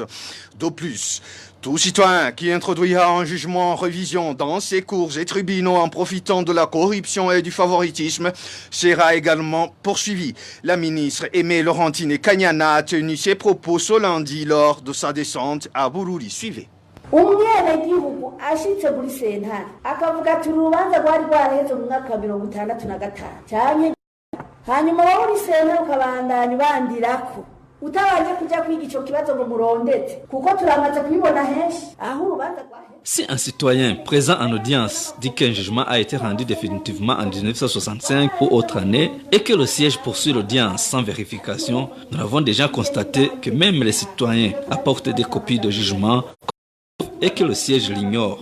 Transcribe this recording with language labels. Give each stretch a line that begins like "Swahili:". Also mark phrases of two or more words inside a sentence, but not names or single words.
French: De plus, tout citoyen qui introduira un jugement en révision dans ses cours et tribunaux en profitant de la corruption et du favoritisme sera également poursuivi. La ministre Aimée Laurentine Kanyana a tenu ses propos ce lundi lors de sa descente à Bururi. Suivez.
Rundi: umwenegihugu ashitse muri sentare akavuga ati urubanza rwari rwaraheze mu mwaka wa 1965 cyane hanyuma wowe uri sentare ukabandanya ubandirako utabanje kuja kwiga ico kibazo ngo murondete kuko turamaze kubibona henshi aho urubanza rwaheze.
French: Si un citoyen présent en audience dit qu'un jugement a été rendu définitivement en 1965 ou autre année et que le siège poursuit l'audience sans vérification, nous avons déjà constaté que même les citoyens apportent des copies de jugement et que le siège l'ignore.